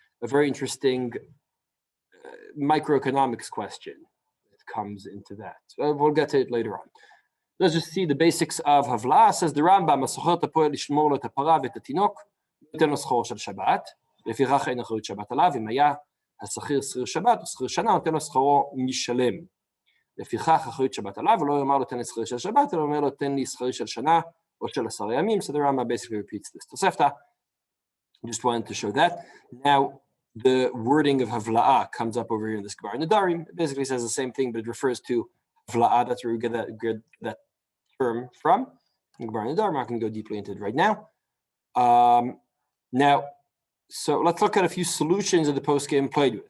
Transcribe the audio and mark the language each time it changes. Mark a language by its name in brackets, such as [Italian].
[English] A very interesting microeconomics question that comes into that. So we'll get to it later on. Let's just see the basics of Havla. Says the Rambam, [Hebrew] "Asochet hapoel lishmor lo et hapara v'et hatinok, ייתן לו שכרו של שבת, לפיכך אין אחריות שבת עליו, אם היה השכיר שכיר שבת או שכיר שנה, נותן לו שכרו משלם. לפיכך אחריות שבת עליו, ולא יאמר לו תן לי שכיר של שבת, אלא אומר לו תן לי שכיר של שנה או של 10 ימים." [English] So the Rambam basically repeats this. Tosefta, just wanted to show that. Now, the wording of Havla'a comes up over here in this Gemara Nedarim. It basically says the same thing, but it refers to Havla'a. That's where we get that term from. In Gemara Nedarim, I'm not going to go deeply into it right now. Now, so let's look at a few solutions that the post-game played with.